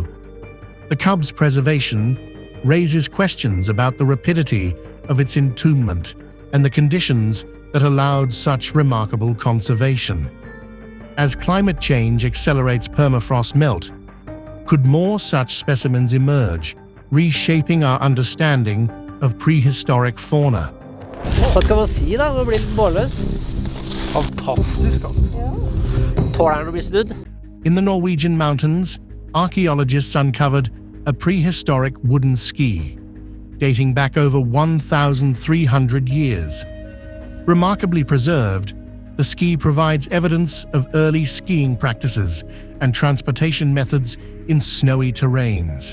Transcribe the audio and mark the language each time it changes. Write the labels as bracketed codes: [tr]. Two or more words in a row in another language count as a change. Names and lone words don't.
[en] The cub's preservation raises questions about the rapidity of its entombment and the conditions that allowed such remarkable conservation. As climate change accelerates permafrost melt, could more such specimens emerge, reshaping our understanding of prehistoric fauna? [no] Hva skal man si da, å bli målløs? Fantastisk, altså. Tåler den å bli snudd? [en] In the Norwegian mountains, archaeologists uncovered a prehistoric wooden ski, dating back over 1,300 years. Remarkably preserved, the ski provides evidence of early skiing practices and transportation methods in snowy terrains.